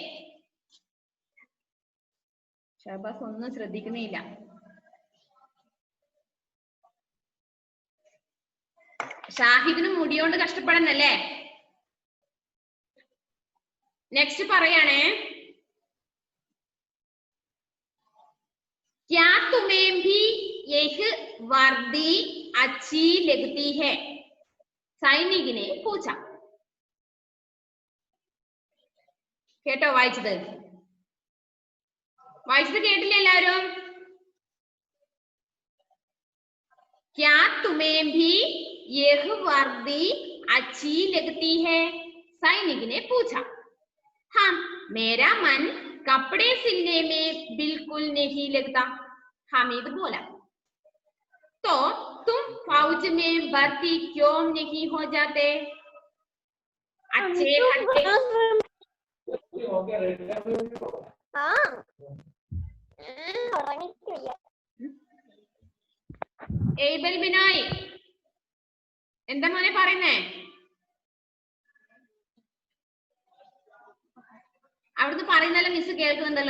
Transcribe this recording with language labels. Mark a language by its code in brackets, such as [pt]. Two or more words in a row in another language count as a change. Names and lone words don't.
[ml] ഷഹബാസ് ഒന്നും ശ്രദ്ധിക്കുന്നില്ല. ഷാഹിദിന് മുടിയോണ്ട് കഷ്ടപ്പെടണല്ലേ? നെക്സ്റ്റ് പറയാണേ, [hi] क्या तुम्हें भी यह वर्दी अच्छी लगती है? सैनिक ने पूछा. [ml] കേട്ടോ? വായിച്ചത് കേട്ടില്ലേ എല്ലാവരും? [hi] क्या तुम्हें भी यह वर्दी अच्छी लगती है? सैनिक ने पूछा. हाँ, मेरा मन कपड़े सिलने में बिल्कुल नहीं लगता, हामिद बोला. तो तुम फौज में भर्ती क्यों नहीं हो जाते? [ml] अच्छे ഏബൽ ബിനോയ്, എന്താ മോനെ പറയുന്നേ? അവിടുന്ന് പറയുന്നല്ലോ മിസ് കേൾക്കുന്നുണ്ടല്ലോ.